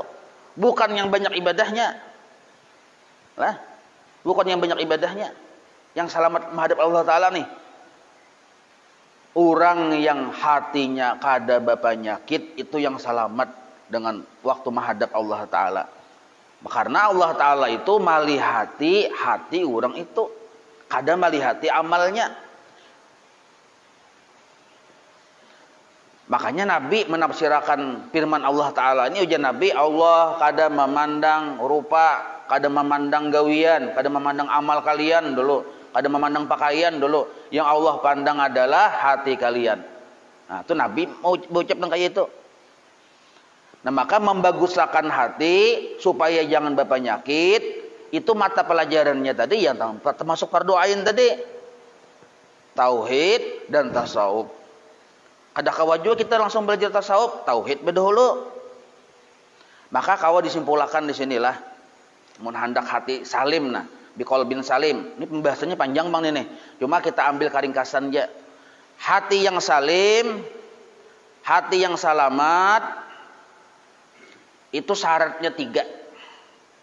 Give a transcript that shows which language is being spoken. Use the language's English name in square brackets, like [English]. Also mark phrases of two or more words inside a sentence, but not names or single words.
[Indonesian] Bukan yang banyak ibadahnya. Lah, bukan yang banyak ibadahnya. Yang selamat menghadap Allah Ta'ala nih. Orang yang hatinya kada berpenyakit itu yang selamat dengan waktu menghadap Allah Ta'ala. Karena Allah Ta'ala itu malihati hati orang itu. [Banjar] Kada malihati amalnya. [Indonesian] Makanya Nabi menafsirkan firman Allah Ta'ala ini, ujian Nabi, Allah kada memandang rupa, kada memandang gawian, kada memandang amal kalian dulu, kada memandang pakaian dulu. Yang Allah pandang adalah hati kalian. Nah, itu Nabi mau ucapkan kayak itu. Nah, maka membaguskan hati supaya jangan berpenyakit, itu mata pelajarannya tadi yang termasuk fardu ain tadi. Tauhid dan tasawuf. [Banjar] Ada kawa juga kita langsung belajar tasawuf, tauhid berdahulu. Maka kawa disimpulkan di sinilah, mun hendak hati salim nah, [Arabic] بقلب سليم. [Indonesian] Ini pembahasannya panjang Bang ini. Cuma kita ambil keringkasan aja. Hati yang salim, hati yang selamat itu syaratnya 3.